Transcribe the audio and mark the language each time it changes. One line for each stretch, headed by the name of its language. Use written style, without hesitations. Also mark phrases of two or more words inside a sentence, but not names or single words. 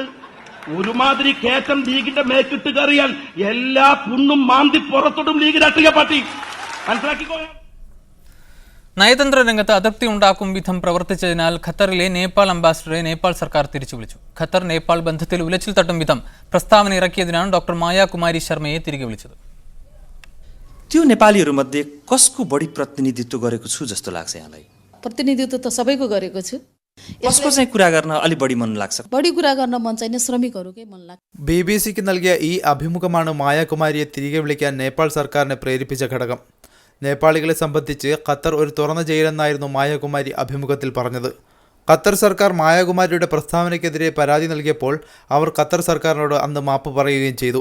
Malayalam: ഒരുമാതിരി കേറ്റം ലീഗിന്റെ മേക്കിട്ട് കയറിയാൽ എല്ലാ പുണ്ണും മാന്തി പുറത്തോട്ടും ലീഗ് രാഷ്ട്രീയ പാർട്ടി മനസ്സിലാക്കിക്കോ. നയതന്ത്ര രംഗത്ത് അതൃപ്തി ഉണ്ടാക്കും വിധം പ്രവർത്തിച്ചതിനാൽ ഖത്തറിലെ നേപ്പാൾ അംബാസിഡറെ നേപ്പാൾ സർക്കാർ തിരിച്ചു വിളിച്ചു. ഖത്തർ നേപ്പാൾ ബന്ധത്തിൽ ഉലച്ചിൽ തട്ടും വിധം പ്രസ്താവന ഇറക്കിയതിനാണ് ഡോക്ടർ മായ കുമാരി ശർമ്മയെ തിരികെ വിളിച്ചത്.
Nepali: त्यो नेपालीहरूमध्ये कसको बढी प्रतिनिधित्व गरेको छु जस्तो लाग्छ यहाँलाई? प्रतिनिधित्व त सबैको गरेको छु. कसको चाहिँ कुरा गर्न अलि बढी मन लाग्छ? बढी कुरा गर्न मन छैन, श्रमिकहरूकै मन लाग्छ.
Malayalam: BBC-ക്ക് നൽകിയ ഈ അഭിമുഖമാണ് മായാകുമാരിയെ തിരികെ വിളിക്കാൻ നേപ്പാൾ സർക്കാരിനെ പ്രേരിപ്പിച്ച ഘടകം. നേപ്പാളികളെ സംബന്ധിച്ച് ഖത്തർ ഒരു തുറന്ന ജയിലെന്നായിരുന്നു മായാകുമാരി അഭിമുഖത്തിൽ പറഞ്ഞത്. ഖത്തർ സർക്കാർ മായാകുമാരിയുടെ പ്രസ്താവനയ്ക്കെതിരെ പരാതി നൽകിയപ്പോൾ അവർ ഖത്തർ സർക്കാരിനോട് അന്ന് മാപ്പ് പറയുകയും ചെയ്തു.